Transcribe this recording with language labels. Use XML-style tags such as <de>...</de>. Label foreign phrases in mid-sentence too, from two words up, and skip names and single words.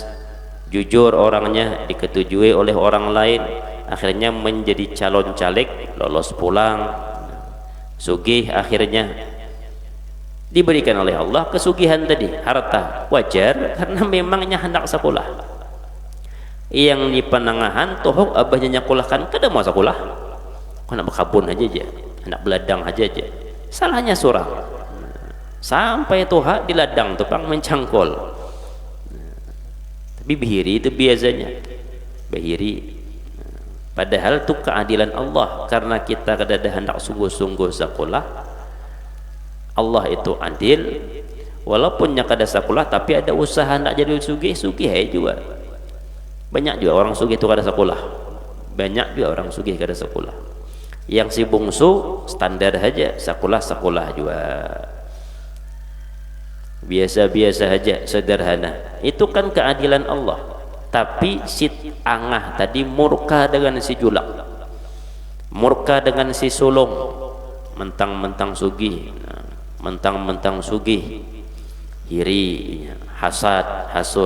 <bjn>Jujur orangnya, diketujui oleh orang lain, akhirnya menjadi calon caleg, lolos pulang, sugih, akhirnya diberikan oleh Allah kesugihan tadi, harta. Wajar karena memangnya hendak sekolah. Yang di penangahan tohok abahnya nyakulahkan, kada mau sekolah, kena berkabun aja, anak beladang aja. Salahnya surang. Sampai toha di ladang tukang mencangkol. Tapi bihiri itu biasanya bihiri. Padahal itu keadilan Allah, karena kita kada hendak sungguh-sungguh sekolah. Allah itu adil, walaupun kada sekolah tapi ada usaha hendak jadi sugih juga. Banyak juga orang sugih itu kada sekolah. Banyak juga orang sugih kada sekolah. Yang si bungsu standar aja, sekolah juga. Biasa-biasa aja, sederhana. Itu kan keadilan Allah. Tapi si angah tadi murka dengan si Julak, murka dengan si sulung, mentang-mentang sugih, iri, hasud.</bjn>